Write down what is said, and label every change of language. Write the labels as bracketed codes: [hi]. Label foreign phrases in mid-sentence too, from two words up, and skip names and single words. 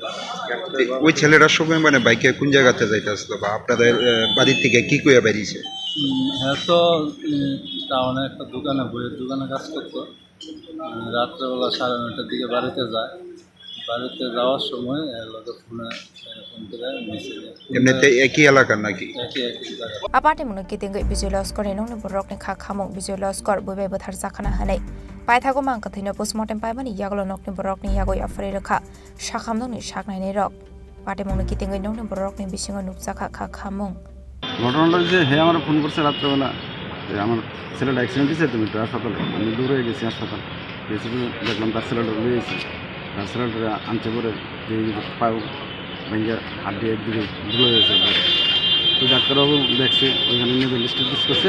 [bn] ওই ছেলেটার সময় মানে বাইকে কোন জায়গাতে যাইতে আসলো বা আপনাদের বাড়ির থেকে কি কইয়া বেরিয়েছে? হ্যাঁ, তো টাউনে একটা দোকানে, বইয়ের দোকানে কাজ করতো। রাত্রেবেলা 9:30টার দিকে বাড়িতে যায়, বাড়িতে যাওয়ার সময় লোকে ফোন করে নিচে এমনিতে একই এলাকার নাকি? একই জায়গা। [trp] Aparte muna kitinggai bijay loskor enong ni borok ni kha khamong bijay loskor bubai bothar jakhana hanai paithago mangka thina postmortem paimani yaglo nok ni borok ni yagoi afari rakha shakhamnong ni shaknai nei rok pate muna kitinggai nong ni borok ni bisingo nukjaka kha khamong [bn] ঘটনাটা যে হে আমার ফোন করছে রাত্রেবেলা যে আমার ছেলেটা অ্যাক্সিডেন্ট দিয়েছে, তুমি একটু হাসপাতালে। আমি দূরে গেছি হাসপাতাল, গেছি দেখলাম তার ছেলেটা রয়েছে, তার ছেলেটা আনতে পরে যে পাও ভেঙে হাড্ডি একদিকে ধুয়ে গেছে। তো ডাক্তারবাবু দেখছে, ওইখানে নিয়ে লিস্ট করছে।